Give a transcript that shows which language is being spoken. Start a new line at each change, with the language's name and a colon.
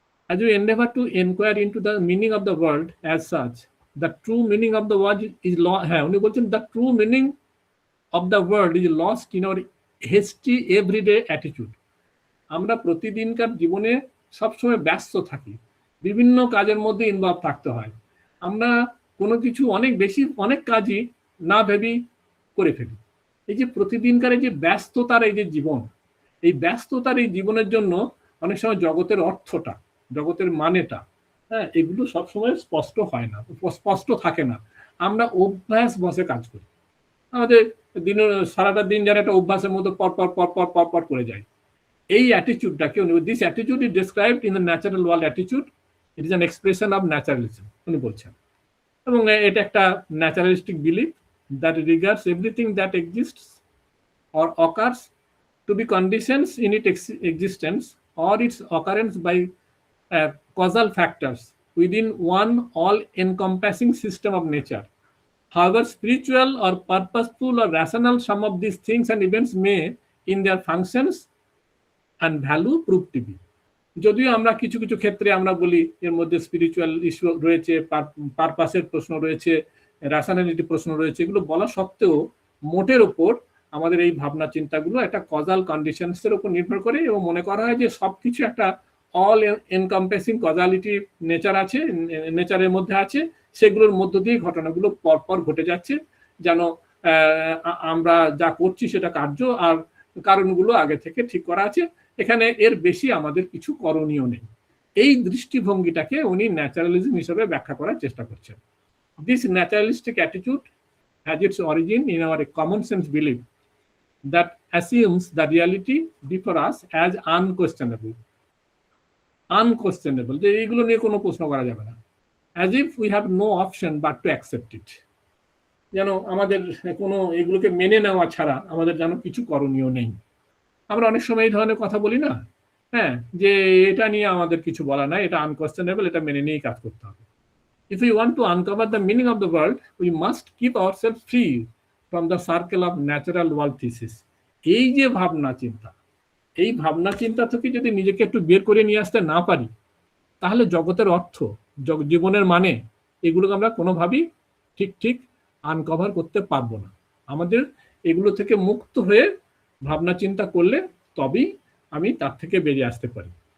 English: as we endeavor to inquire into the meaning of the world as such, the true meaning of the word is
Bangla: উনি বলছেন
English: the true meaning of the world is lost in our hasty everyday attitude.
Bangla: আমরা প্রতিদিনকার জীবনে সবসময় ব্যস্ত থাকি, বিভিন্ন কাজের মধ্যে ইনভলভ থাকতে হয়, আমরা কোনো কিছু অনেক কাজই না ভেবেই করে ফেলি। এই যে প্রতিদিনকার এই যে ব্যস্ততার এই যে জীবন, এই ব্যস্ততার এই জীবনের জন্য অনেক সময় জগতের অর্থটা, জগতের মানেটা, হ্যাঁ, এগুলো সবসময় স্পষ্ট হয় না, স্পষ্ট থাকে না। আমরা অভ্যাস বসে কাজ করি, আমাদের সারাটা দিন যেন একটা অভ্যাসের মধ্যে পর করে যায়। এই অ্যাটিটিউডটাকে
English: this attitude is described in the natural world attitude, it is an expression of naturalism
Bangla: উনি বলছেন। এবং এটা একটা
English: Naturalistic belief that regards everything that exists or occurs to be conditions in its existence or its occurrence by causal factors within one all-encompassing system of nature. However spiritual or purposeful or rational some of these things and events may, in their functions and value, prove to be.
Bangla: যদিও আমরা কিছু কিছু ক্ষেত্রে আমরা বলি এর মধ্যে spiritual issue রয়েছে, পারপাসের প্রশ্ন রয়েছে, রেশনালিটি প্রশ্ন রয়েছে, এগুলো বলা সত্ত্বেও মোটের ওপর আমাদের এই ভাবনা চিন্তাগুলো একটা কজাল কন্ডিশনসের উপর নির্ভর করে এবং মনে করা হয় যে সবকিছু একটা অল এনকম্পেসিং কজালিটি নেচারের মধ্যে আছে, সেগুলোর মধ্য দিয়ে ঘটনাগুলো পরপর ঘটে যাচ্ছে, যেন আমরা যা করছি সেটা কার্য আর কারণগুলো আগে থেকে ঠিক করা আছে, এখানে এর বেশি আমাদের কিছু করণীয় নেই। এই দৃষ্টিভঙ্গিটাকে উনি ন্যাচারালিজম হিসেবে ব্যাখ্যা করার চেষ্টা করছেন।
English: this naturalistic attitude has its origin in our common sense belief that assumes the reality before us as unquestionable,
Bangla: যে এইগুলো নিয়ে কোনো প্রশ্ন করা যাবে না,
English: as if we have no option but to accept it,
Bangla: যেন আমাদের কোনো এগুলোকে মেনে নেওয়া ছাড়া আমাদের যেন কিছু করণীয় নেই। আমরা অনেক সময় এই ধরনের কথা বলি না, হ্যাঁ, যে এটা নিয়ে আমাদের কিছু বলা নাই, এটা আনকোয়েশ্চেনেবল, এটা মেনে নিয়েই কাজ করতে হবে।
English: If we want to uncover the meaning of the world, we must keep ourselves free from the circle of natural world thesis.
Bangla: এই যে ভাবনা চিন্তা, এই ভাবনা চিন্তা থেকে যদি নিজেকে একটু বের করে নিয়ে আসতে না পারি, তাহলে জগতের অর্থ, জীবনের মানে, এগুলোকে আমরা কোনোভাবেই ঠিক আনকভার করতে পারবো না। আমাদের এগুলো থেকে মুক্ত হয়ে ভাবনা চিন্তা করলে তবেই আমি তার থেকে বেরিয়ে আসতে পারি।